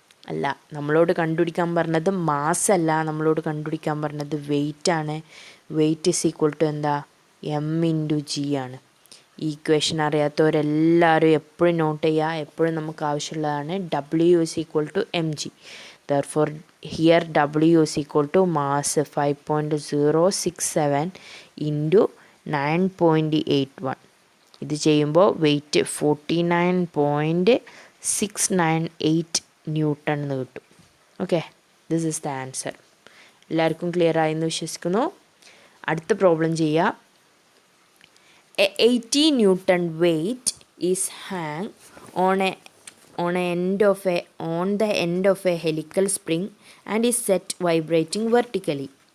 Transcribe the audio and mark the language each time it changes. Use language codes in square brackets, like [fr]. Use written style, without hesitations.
[ml] അല്ല, നമ്മളോട് കണ്ടുപിടിക്കാൻ പറഞ്ഞത് മാസ് അല്ല, നമ്മളോട് കണ്ടുപിടിക്കാൻ പറഞ്ഞത് വെയിറ്റ് ആണ്. [en] weight is equal to [ml] എന്താ? [en] M×G ആണ്. [ml] ഈ ഇക്വേഷൻ അറിയാത്തവരെല്ലാവരും എപ്പോഴും നോട്ട് ചെയ്യുക, എപ്പോഴും നമുക്ക് ആവശ്യമുള്ളതാണ്. [en] W is equal to mg. Therefore here W is equal to mass 5.067 into 9.81. [ml] ഇത് ചെയ്യുമ്പോൾ വെയിറ്റ് 49.698 ന്യൂട്ടൺ എന്ന് കിട്ടും. Okay, [en] This is the answer. [ml] എല്ലാവർക്കും ക്ലിയർ ആയെന്ന് വിശ്വസിക്കുന്നു. അടുത്ത പ്രോബ്ലം ചെയ്യാം. [en] 80 Newton weight is hang on a on the end of a helical spring and is set vibrating vertically.